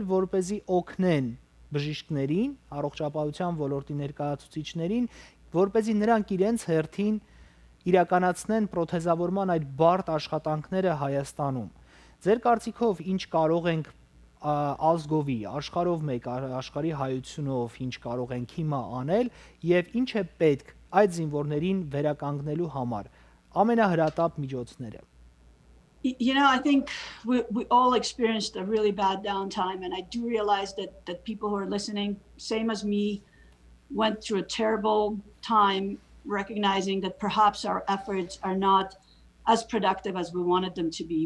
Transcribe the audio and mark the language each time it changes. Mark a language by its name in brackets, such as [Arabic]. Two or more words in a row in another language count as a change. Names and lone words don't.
[Armenian] որպեսզի օգնեն բժիշկներին, առողջապահության ոլորտի ներկայացուցիչներին, որպեսզի նրանք իրենց հերթին իրականացնեն պրոթեզավորման այդ բարդ աշխատանքները Հայաստանում։ Ձեր կարծիքով ինչ կարող ենք ազգովի, աշխարհով մեկ, աշխարհի հայությունով ինչ կարող ենք հիմա անել եւ ինչ է պետք այդ զինվորներին վերականգնելու համար, ամենահրատապ միջոցները։ [English] You know, I think we all experienced a really bad downtime, and I do realize that people who are listening, same as me, went through a terrible time, recognizing that perhaps our efforts are not as productive as we wanted them to be.